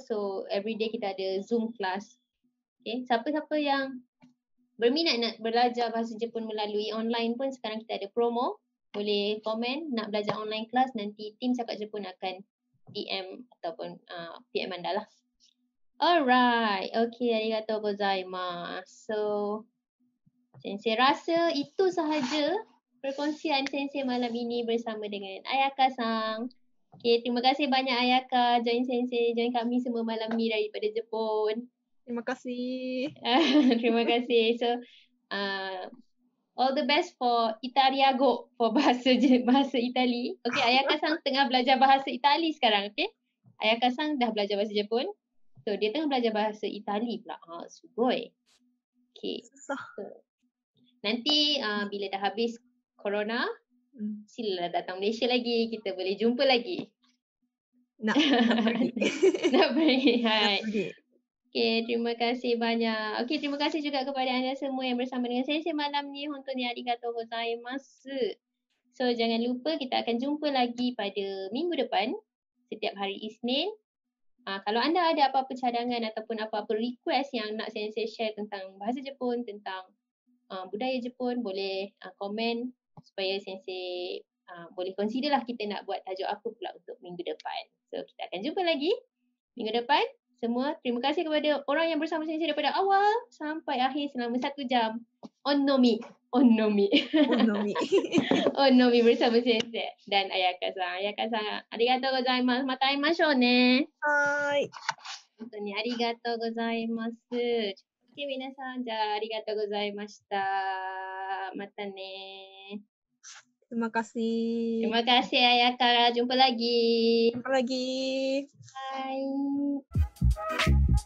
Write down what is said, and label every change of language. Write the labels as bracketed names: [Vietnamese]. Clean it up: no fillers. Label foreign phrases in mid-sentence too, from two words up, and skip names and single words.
[Malay] So everyday kita ada Zoom class. Okay. Siapa-siapa yang berminat nak belajar bahasa Jepun melalui online pun sekarang kita ada promo. Boleh komen nak belajar [English] online class, [Malay] nanti tim cakap Jepun akan DM ataupun PM anda lah. Alright. [Japanese] Okay, ありがとうございます. [Malay] So, Sensei rasa itu sahaja perkongsian Sensei malam ini bersama dengan Ayaka-san. Okay, terima kasih banyak Ayaka join Sensei, join kami semua malam ni daripada Jepun. Terima kasih. Terima kasih. [English] So, all the best for Italiago, for [Malay] bahasa Itali. Okay, Ayaka-san tengah belajar bahasa Itali sekarang, okay? Ayaka-san dah belajar bahasa Jepun. So, dia tengah belajar bahasa Itali pula. Sugoi. Okay. So, nanti bila dah habis corona, silalah datang Malaysia lagi. Kita boleh jumpa lagi. Nak pergi. Nak pergi. Hai. Nak pergi. Okay, terima kasih banyak. Okay, terima kasih juga kepada anda semua yang bersama dengan Sensei malam ni. [Japanese] 本当にありがとうございます. [Malay] So, jangan lupa kita akan jumpa lagi pada minggu depan. Setiap hari Isnin. Kalau anda ada apa-apa cadangan ataupun apa-apa request yang nak Sensei share tentang bahasa Jepun, tentang budaya Jepun, boleh komen supaya Sensei boleh consider lah kita nak buat tajuk apa pula untuk minggu depan. So, kita akan jumpa lagi minggu depan. Semua, terima kasih kepada orang yang bersama Sensei daripada awal sampai akhir selama 1 jam. Onnomi bersama Sensei dan Ayaka-san. [Japanese] ありがとうございます。また会いましょうね. Hai. 本当にありがとうございます。Okay, 皆さん、じゃあありがとうございました。またね。 [Malay] Terima kasih. Terima kasih Ayaka. Jumpa lagi. Jumpa lagi. Bye.